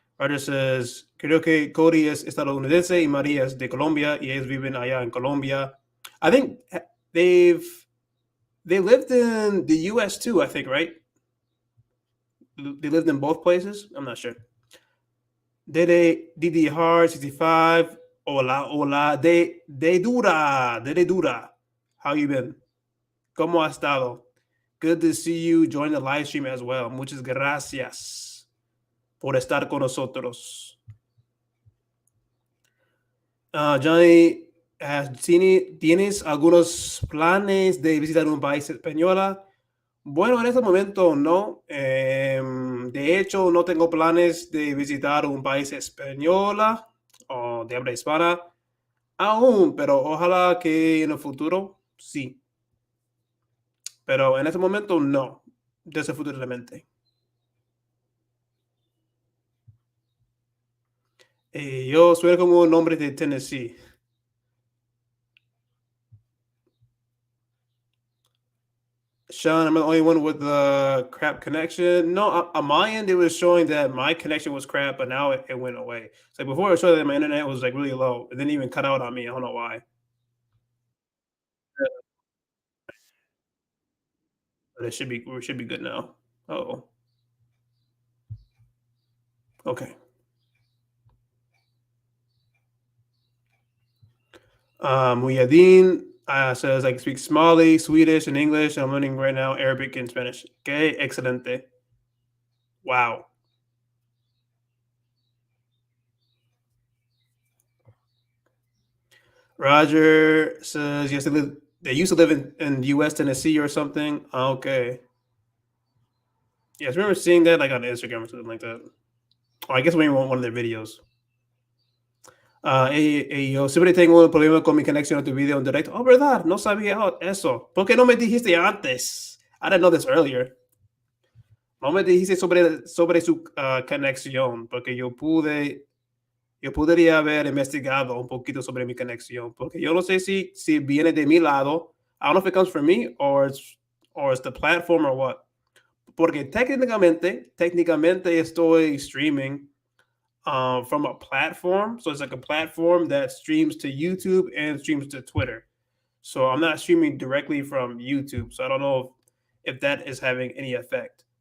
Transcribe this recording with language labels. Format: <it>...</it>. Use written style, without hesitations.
<es>Roger says, creo que Cody es estadounidense y María es de Colombia y ellos viven allá en Colombia.</es> <en>I think they've they lived in the US too, I think, right? They lived in both places? I'm not sure. Dede Didi Hard 65.</en> <es>Hola, hola.</es> <en>De dura. How you been?</en> <es>¿Cómo ha estado?</es> <en>Good to see you join the live stream as well.</en> <es>Muchas gracias por estar con nosotros. Johnny, ¿tienes algunos planes de visitar un país española? Bueno, en este momento no. De hecho, no tengo planes de visitar un país española o de habla hispana aún, pero ojalá que en el futuro sí. Pero en este momento no, desafortunadamente. Yo soy como un hombre de Tennessee.</es> <en>Sean, I'm the only one with the crap connection. No, on my end, it was showing that my connection was crap, but now it went away. So before it showed that my internet was like really low. It didn't even cut out on me. I don't know why. But we should be good now. Oh, okay. Muyadin says I can speak Somali, Swedish, and English. I'm learning right now Arabic and Spanish. Okay, excelente. Wow. Roger says yes, they used to live in U.S. Tennessee or something. Okay. Yes, I remember seeing that like on Instagram or something like that. Oh, I guess maybe one of their videos.</en> <es>Yo siempre tengo un problema con mi conexión a tu video en directo. Oh, ¿verdad? No sabía eso. ¿Por qué no me dijiste antes?</es> <en>I didn't know this earlier.</en> <es>No me dijiste sobre su conexión, porque yo podría haber investigado un poquito sobre mi conexión, porque yo no sé si viene de mi lado.</es> <en>I don't know if it comes from me or it's the platform or what.</en> <es>Porque técnicamente estoy</es> <en>streaming from a platform. So it's like a platform that streams to YouTube and streams to Twitter. So I'm not streaming directly from YouTube. So I don't know if that is having any effect.</en>